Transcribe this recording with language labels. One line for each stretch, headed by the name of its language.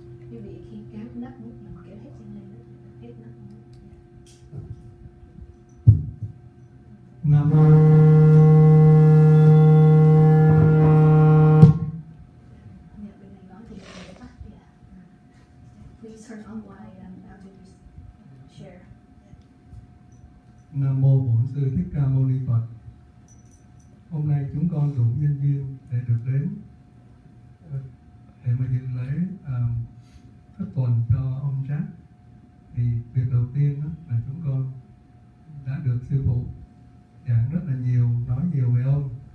Vietnamese: Quý vị khi kéo nắp mút mình kéo hết trên đây đó, hết nắp mút. Nam mô. Dạ, bên này nói thì bên này tắt.
English: Yeah. Please turn on while after you share.
Vietnamese: Nam mô Bổn Sư Thích Ca Mâu Ni Phật. Hôm nay chúng con đủ nhân duyên để được đến để mà dự lễ thất tuần cho ông Jack. Thì việc đầu tiên đó là chúng con đã được sư phụ giảng rất là nhiều, nói nhiều về ông.